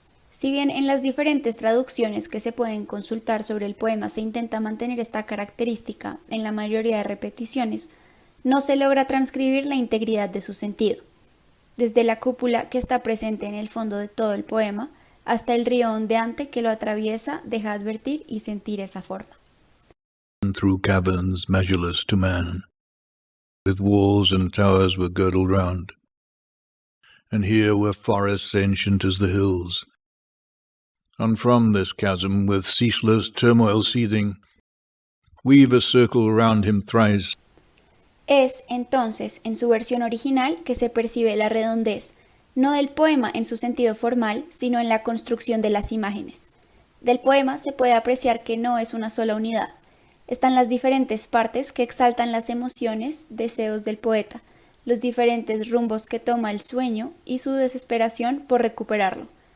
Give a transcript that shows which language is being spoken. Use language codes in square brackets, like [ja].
[es] Si bien en las diferentes traducciones que se pueden consultar sobre el poema se intenta mantener esta característica en la mayoría de repeticiones, no se logra transcribir la integridad de su sentido. Desde la cúpula que está presente en el fondo de todo el poema, hasta el río ondeante que lo atraviesa, deja advertir y sentir esa forma. [en] Through caverns measureless to man, with walls and towers were girdled round, and here were forests ancient as the hills. And from this chasm, with ceaseless turmoil seething, weave a circle round him thrice. [es] Es, entonces, en su versión original que se percibe la redondez, no del poema en su sentido formal, sino en la construcción de las imágenes. Del poema se puede apreciar que no es una sola unidad. Están las diferentes partes que exaltan las emociones, deseos del poeta, los diferentes rumbos que toma el sueño y su desesperación por recuperarlo.